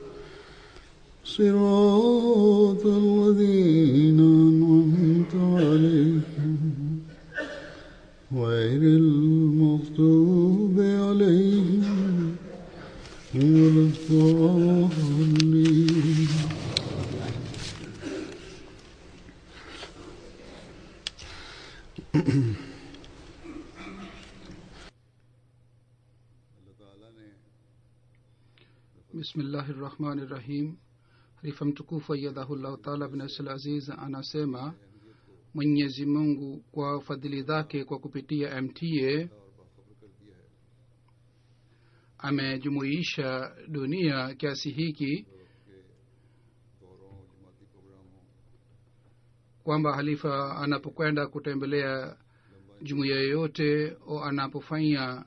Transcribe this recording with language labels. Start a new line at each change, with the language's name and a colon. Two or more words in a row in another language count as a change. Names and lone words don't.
Arabic: صراط الذين أنعمت عليهم غير المغضوب عليهم ولا الضالين. بسم الله الرحمن الرحيم.
Swahili: Halifa mtukufu
Arabic: أيده الله تعالى
Swahili: bin Asl Aziz anasema Mwenyezi Mungu kwa fadhili zake kwa kupitia MTA amejumuisha dunia kiasi hiki kwamba halifa anapokwenda kutembelea jumuiya yoyote au anapofanya